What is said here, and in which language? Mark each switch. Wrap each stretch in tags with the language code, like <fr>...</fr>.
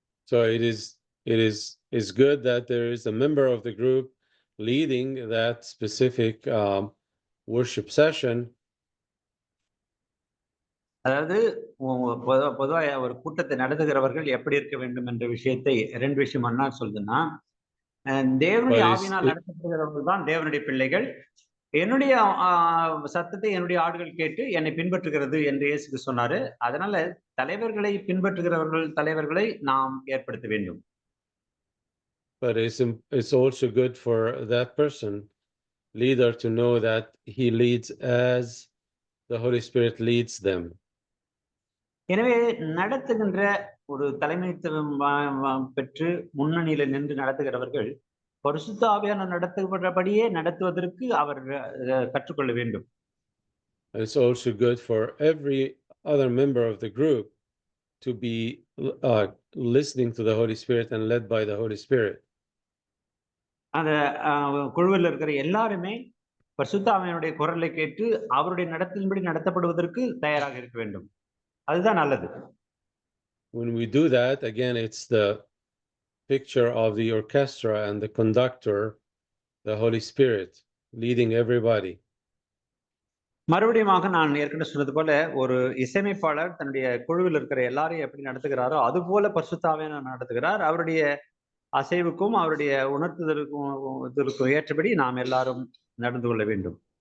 <en>So it is good that there is a member of the group leading that specific worship session.</en> <ta>அதாவது பொதுவாக ஒரு கூட்டத்தை நடத்துகிறவர்கள் எப்படி இருக்க வேண்டும் என்ற விஷயத்தை 2 விஷயம் என்ன சொல்லுதுன்னா, தேவனுடைய ஆவியினால் நடத்தப்படுகிறவர்கள் தான் தேவனுடைய பிள்ளைகள். என்னுடைய சத்தத்தை என்னுடைய ஆடுகள் கேட்டு என்னை பின்பற்றுகிறது என்று இயேசு சொன்னாரு. அதனால தலைவர்களை பின்பற்றுகிறவர்கள், தலைவர்களை நாம் ஏற்படுத்த வேண்டும்.</ta> <en>But it's also good for that person, leader, to know that he leads as the Holy Spirit leads them.</en> <ta>எனவே நடத்துகின்ற ஒரு தலைமைத்துவம் பெற்று முன்னணியில நின்று நடத்துகிறவர்கள் பரிசுத்த ஆவியானவர் நடத்துகிறபடியே நடத்துவதற்கு அவர் கற்றுக்கொள்ள வேண்டும்.</ta> <en>It's also good for every other member of the group to be listening to the Holy Spirit and led by the Holy Spirit.</en> <ta>அந்த குழுவில் இருக்கிற எல்லாருமே பரிசுத்த ஆவியானுடைய குரலை கேட்டு அவருடைய நடத்தின்படி நடத்தப்படுவதற்கு தயாராக இருக்க வேண்டும். அதுதான் நல்லது.</ta> <en>When we do that, again, it's the picture of the orchestra and the conductor, the Holy Spirit, leading everybody.</en> <ta>மறுபடியும் நான் ஏற்கனவே சொன்னது போல ஒரு இசையமைப்பாளர் தன்னுடைய குழுவில் இருக்கிற எல்லாரையும் எப்படி நடத்துகிறாரோ அது போல பரிசுத்த ஆவியானவர் நடத்துகிறார். அவருடைய அசைவுக்கும் அவருடைய உணர்த்துதலுக்கும் ஏற்றபடி நாம் எல்லாரும் நடந்து கொள்ள வேண்டும்.</ta>